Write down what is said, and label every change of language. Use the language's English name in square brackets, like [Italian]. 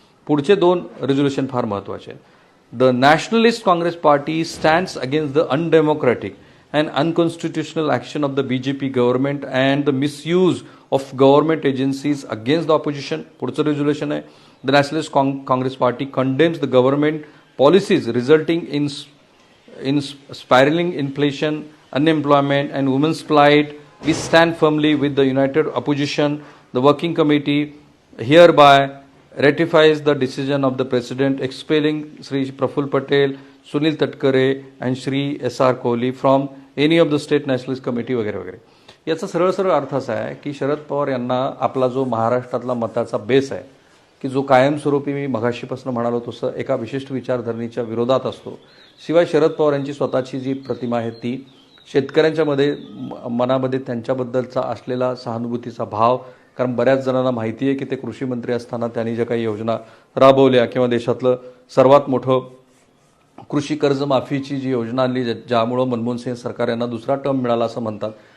[Marathi] पुढचे 2 रेझोल्युशन फार महत्त्वाचे आहेत. [English] The Nationalist Congress Party stands against the undemocratic and unconstitutional action of the BJP government and the misuse of government agencies against the opposition. [Marathi] पुढचं resolution आहे [English] The Nationalist Congress Party condemns the government policies resulting in spiraling inflation, unemployment and women's plight. We stand firmly with the united opposition. The working committee hereby ratifies the decision of the President expelling Shri Praful Patel, Sunil Tatkare and Shri S.R. Kohli from any of the state nationalist committee [Marathi] वगैरे वगैरे. याचा सरळ सरळ अर्थ असा आहे की शरद पवार यांना आपला जो महाराष्ट्रातला मताचा बेस आहे की जो कायमस्वरूपी मी मघाशीपासून म्हणालो तसं एका विशिष्ट विचारधरणीच्या विरोधात असतो. शिवाय शरद पवार यांची स्वतःची जी प्रतिमा आहे ती शेतकऱ्यांच्या मनामध्ये त्यांच्याबद्दलचा असलेला सहानुभूतीचा भाव, कारण बऱ्याच जणांना माहिती आहे की ते कृषी मंत्री असताना त्यांनी ज्या काही योजना राबवल्या किंवा देशातलं सर्वात मोठं कृषी कर्जमाफीची जी योजना आणली ज्यामुळं मनमोहन सिंग सरकार यांना दुसरा टर्म मिळाला असं म्हणतात.